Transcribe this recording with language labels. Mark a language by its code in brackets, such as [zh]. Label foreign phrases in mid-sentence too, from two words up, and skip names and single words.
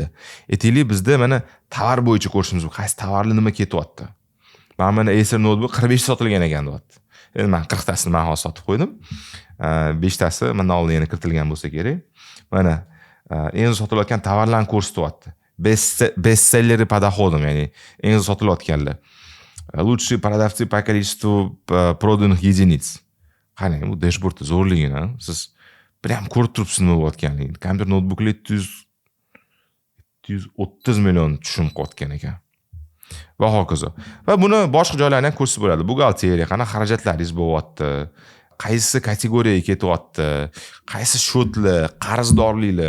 [uz] Aytaylik bizda mana tovar bo'yicha ko'rishimiz mumkin. Qaysi tovarlar nima ketyapti. Mana Acer notebook 45 sotilgan ekan deyapti. Endi men 40 tasini men hozir sotib qo'ydim. 5 tasi mendan oldin yana kiritilgan bo'lsa kerak. Mana eng sotilayotgan tovarlarni ko'rsatyapti. [ru] Bestselleri по доходам, [uz] ya'ni eng sotilayotganlar. [ru] Лучшие продавцы по количеству проданных единиц. [uz] Qarang, bu dashbordda zo'rligini siz prям ko'rib turibsiz nima bo'layotganligini. Kompyuter noutbuklar 730 million tushum qilayotgan ekan. Va hokazo. Va buni boshqa joylardan ham ko'rsatib bo'ladi. Buxgalteriya, qanaqa xarajatlaringiz bo'lyapti, qaysi kategoriyaga ketyapti, qaysi shotlar, qarzdorliklar.